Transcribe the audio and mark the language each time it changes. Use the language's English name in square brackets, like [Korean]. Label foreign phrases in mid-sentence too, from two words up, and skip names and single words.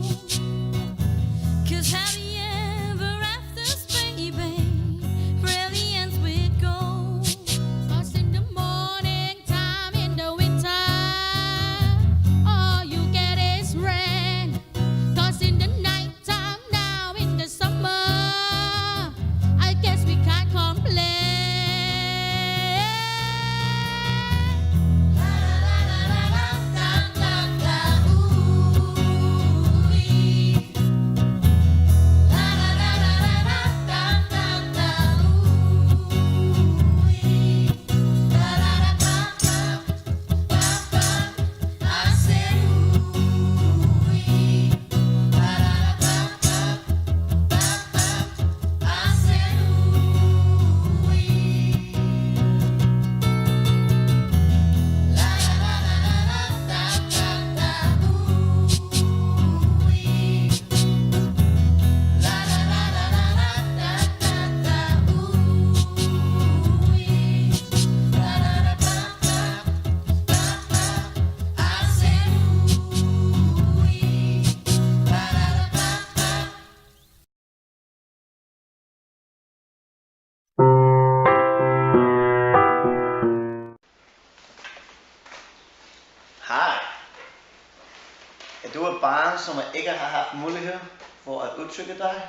[English] 'Cause happy ever afters, baby, really ends with gold. 'Cause in the morning time in the winter, all you get is rain. 'Cause in the night time now in the summer, I guess we can't complain. La la la la la la la ooh wee. La la la la la la la la ooh wee. La la la ba ba ba ba. I said ooh wee. La la la ba ba ba ba. I said ooh wee. La la la la la la la la ooh wee. La la la la la la la la ooh wee. La la la ba ba ba ba. I said ooh wee. La la la ba ba. [Danish] Hej. Er du et barn, som ikke har haft mulighed for at udtrykke dig?